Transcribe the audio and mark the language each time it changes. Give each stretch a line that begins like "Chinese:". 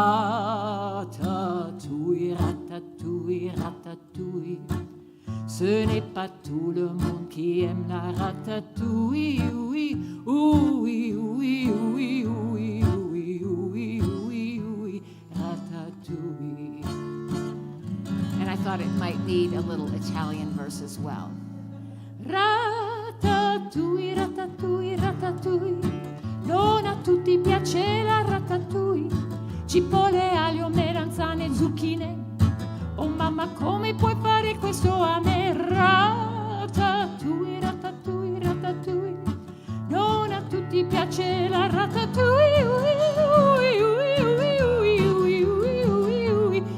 French: Ratatouille, ratatouille, ratatouille. Ce n'est pas tout le monde qui aime la ratatouille. Oui, oui, oui, oui, oui, oui, oui, oui, oui, ratatouille.
English: And I thought it might need a little Italian verse as well.
Italian: Ratatouille, ratatouille, ratatouille. Non a tutti piace la ratatouille. Cipolle, aglio, melanzane, zucchine. Oh mamma, come puoi fare questo a me? Ratatouille, ratatouille, ratatouille. Non a tutti piace la ratatouille.
French: Oui, oui, oui, oui, oui, oui, oui, oui, oui.